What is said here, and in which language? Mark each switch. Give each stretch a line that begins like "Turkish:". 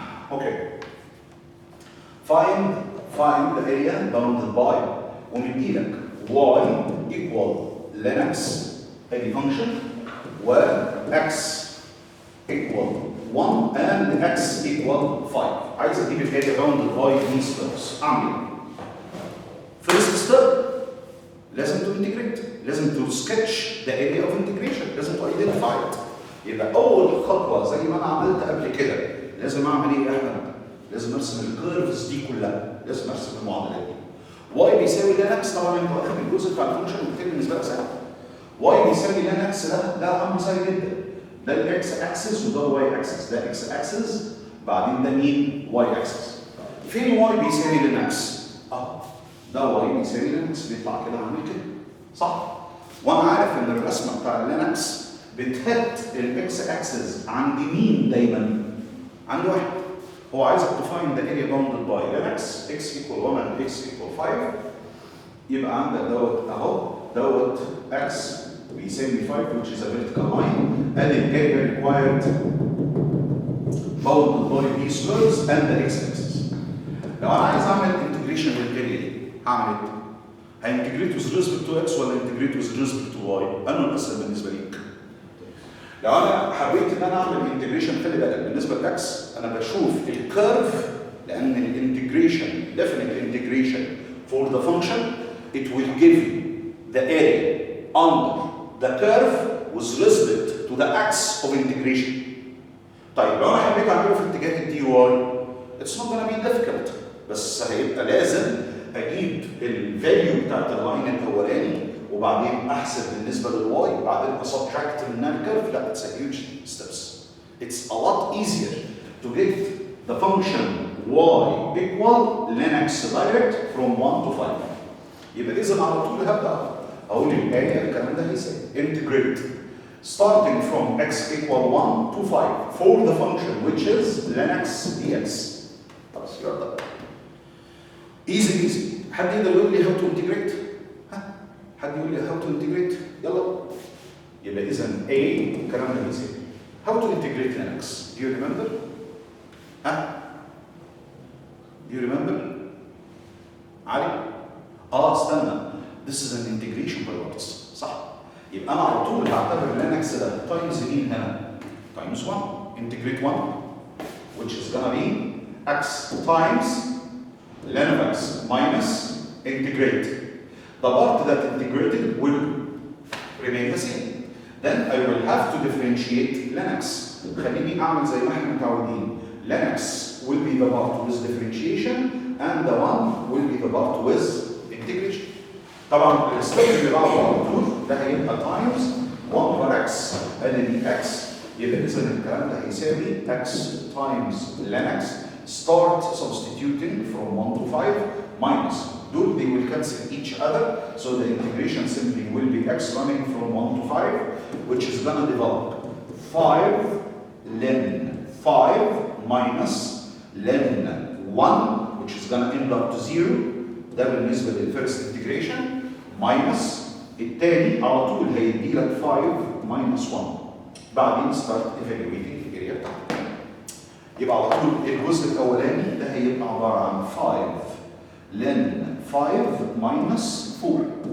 English: Okay. Find the area bounded by ومديلك y equal ln x any function و x equal 1 and x equal 5. عايز اجيب الاريا bounded by these terms. اعمل ايه؟ First step لازم تو انتجريت، لازم to sketch the area of integration, لازم تو ايدنتيفاي.
Arabic: يبقى اول خطوه زي ما انا عملت قبل كده لازم اعمل ايه يا احمد؟ لازم ارسم الكيرفز دي كلها، لازم ارسم المعادلات دي. واي بيساوي لينكس، طبعا انت واخد الجزء بتاع الفانكشن وكتير بالنسبه لك سهل. واي بيساوي لينكس ده امر سهل جدا. ده الاكس اكسس وده الواي اكسس، ده اكس اكسس بعدين ده مين؟ واي اكسس. فين واي بيساوي لينكس؟ ده واي بيساوي لينكس، بيطلع كده عامل كده صح؟ وانا عارف ان الرسمه بتاع اللينكس بتهت الاكس اكسس عند مين دايما؟ عند واحد.
English: هو عايزك تفايند the area bounded by ln x x equal 1 and x equal 5. يبقى عندك دوت اهو، دوت اكس بيساوي 5 which is a vertical line and it get required bounded by these curves and the x axis.
Arabic: لو انا عايز اعمل انتجريشن للاريا دي هعمل ايه؟ هانتجريت with respect to x ولا انتجريت with respect to y؟ انه الاسهل بالنسبه ليك.
English: لو انا حبيت ان انا اعمل انتجريشن، خلي بالك بالنسبه لاكس انا بشوف الكيرف، لان الانتجريشن definite integration for the function it will give the area under the curve with respect to the axis of integration.
Arabic: طيب لو انا حبيت اعمله في اتجاه الدي واي it's not gonna be difficult، بس هيبقى لازم اجيب الفاليو بتاعت اللاين الاولاني وبعدين احسب بالنسبه للواي بعدين اسبتراكت منها الكيرف.
English: لا it's a huge steps. It's a lot easier to get the function y equal Linux direct from 1 to 5. يبقى اذا على طول هبدا اقول الاريا الكلام ده هيساوي integrate starting from x equal 1 to 5 for the function which is Linux dx. خلاص you're done. easy.
Arabic: حد يقدر يقول لي how to integrate؟ حد يقول لي how to integrate؟ يلا. يبقى اذا A الكلام ده بيساوي how to integrate Linux.
English: Do you remember؟ Do you remember؟ Ali? استنى. This is an integration by parts.
Arabic: صح؟ يبقى انا على طول هعتبر Linux ده تايمز مين هنا؟ تايمز 1.
English: integrate 1 which is gonna be x times ln of x minus integrate. The part that integrated will remain the same. Then I will have to differentiate Linux.
Arabic: خليني اعمل زي ما احنا متعودين.
English: Linux will be the part with differentiation and the one will be the part with integration.
Arabic: طبعا الستيب اللي بعده على طول ده هيبقى times 1 over x ادي x.
English: يبقى اذا الكلام ده هيساوي x times Linux start substituting from 1 to 5 minus they will cancel each other, so the integration simply will be x running from 1 to 5 which is going to develop 5 ln 5 minus ln 1 which is going to end up to 0.
Arabic: ده بالنسبه للفيرست انتجريشن minus الثاني على طول هيدي لك 5 minus 1. بعدين start evaluating الاريا بتاعتك. يبقى على طول الجزء الاولاني ده هيبقى عباره عن 5 ln 5 minus 4.